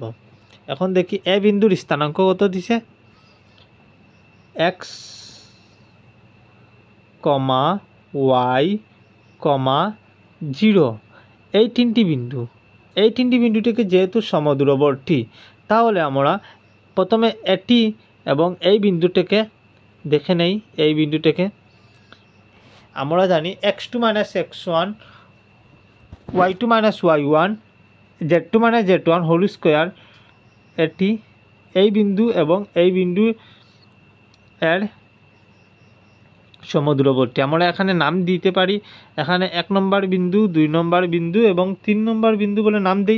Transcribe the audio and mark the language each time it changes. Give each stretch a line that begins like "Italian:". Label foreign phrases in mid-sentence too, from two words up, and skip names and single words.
Bangla: এখন দেখি এ বিন্দুর স্থানাঙ্ক কত দিছে এক্স কমা ওয়াই কমা 0। এই তিনটি বিন্দুটিকে যেহেতু সমদূরবর্তী, তাহলে আমরা প্রথমে এটি এবং এই বিন্দুটিকে দেখে নেই। এই বিন্দুটিকে আমরা জানি x2 - x1 y2 - y1 z2 - z1
English: whole square.
Bangla: এটি এই বিন্দু এবং এই বিন্দু এর সমদূরবর্তী। আমরা এখানে নাম দিতে পারি, এখানে 1 নম্বর বিন্দু, 2 নম্বর বিন্দু এবং 3 নম্বর বিন্দু বলে নাম দিই।